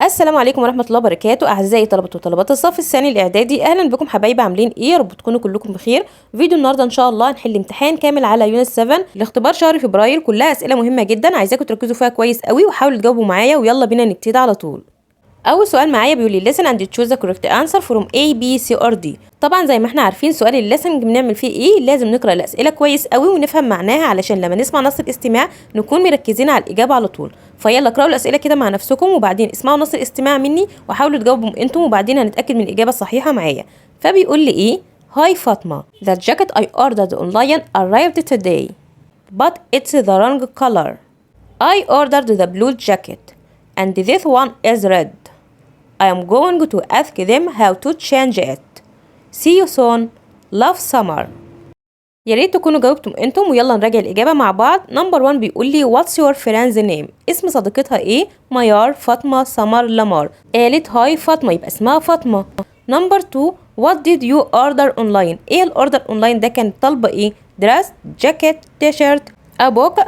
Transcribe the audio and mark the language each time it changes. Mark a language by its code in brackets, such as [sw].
[ar] السلام عليكم ورحمة الله وبركاته. أعزائي طلبة وطلبات الصف الثاني الإعدادي، أهلا بكم حبايبي. عاملين إيه؟ يا رب تكونوا كلكم بخير. فيديو النهارده إن شاء الله هنحل امتحان كامل على يونت 7 لاختبار شهر فبراير، كلها أسئلة مهمة جدا، عايزاكم تركزوا فيها كويس قوي وحاولوا تجاوبوا معايا، ويلا بينا نبتدي على طول. أول سؤال معايا بيقول لي [en] listen and choose the correct answer from A B C or D. [ar] طبعا زي ما احنا عارفين سؤال الليسننج بنعمل فيه ايه؟ لازم نقرأ الأسئلة كويس قوي ونفهم معناها علشان لما نسمع نص الاستماع نكون مركزين على الإجابة على طول. فيلا اقرأوا الأسئلة كده مع نفسكم وبعدين اسمعوا نص الاستماع مني وحاولوا تجاوبوا انتم، وبعدين هنتأكد من الإجابة الصحيحة معايا. فبيقول لي ايه؟ [en] Hi Fatima, the jacket I ordered online arrived today but it's the wrong color. I ordered the blue jacket and this one is red. I am going to ask them how to change it. See you soon. Love summer. [ar] يا ريت تكونوا جاوبتم انتم، ويلا نراجع الإجابة مع بعض. نمبر 1 بيقول لي [en] what's your friend's name؟ [ar] اسم صديقتها ايه؟ ميار، فاطمة، سمر، لمار. قالت هاي فاطمة يبقى اسمها فاطمة. نمبر 2 [en] what did you order online؟ [ar] ايه الاوردر اونلاين ده؟ كانت طالبة ايه؟ دريس، جاكيت، تيشيرت، ابوك.